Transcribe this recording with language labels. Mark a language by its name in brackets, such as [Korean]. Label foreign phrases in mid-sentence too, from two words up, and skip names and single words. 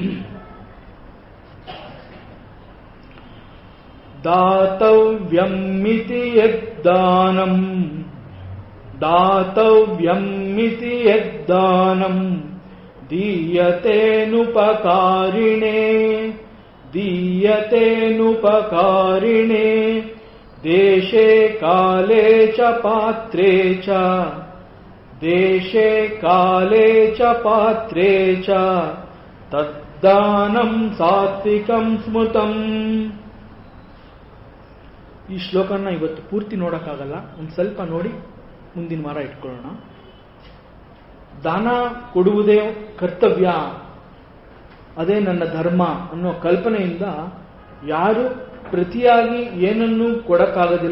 [Sanskrit] ದಾತವ್ಯಮಿತಿ ಯದ್ದಾನಂ ದಾತವ್ಯಮಿತಿ ಯದ್ದಾನಂ ದೀಯತೇನುಪಕಾರಿಣೇ ದೀಯತೇನುಪಕಾರಿಣೇ ದೇಶೇ ಕಾಲೇ ಚ ಪಾತ್ರೇ ಚ ದೇಶೇ ಕಾಲೇ ಚ ಪಾತ್ರೇ ಚ ತದ್ದಾನಂ ಸಾತ್ವಿಕಂ ಸ್ಮೃತಂ. [Kannada] ಈ ಶ್ಲೋಕನ ಇವತ್ತು ಪೂರ್ತಿ ನೋಡೋಕ್ಕಾಗಲ್ಲ, ಒಂದು ಸ್ವಲ್ಪ ನೋಡಿ ಮುಂದಿನ ವಾರ ಇಟ್ಕೊಳ್ಳೋಣ. ದಾನ ಕೊಡುವುದೇ ಕರ್ತವ್ಯ, ಅದೇ ನನ್ನ ಧರ್ಮ ಅನ್ನೋ ಕಲ್ಪನೆಯಿಂದ ಯಾರು ಪ್ರತಿಯಾಗಿ ಏನನ್ನೂ ಕೊಡಕ್ಕಾಗೋದಿಲ್ಲ.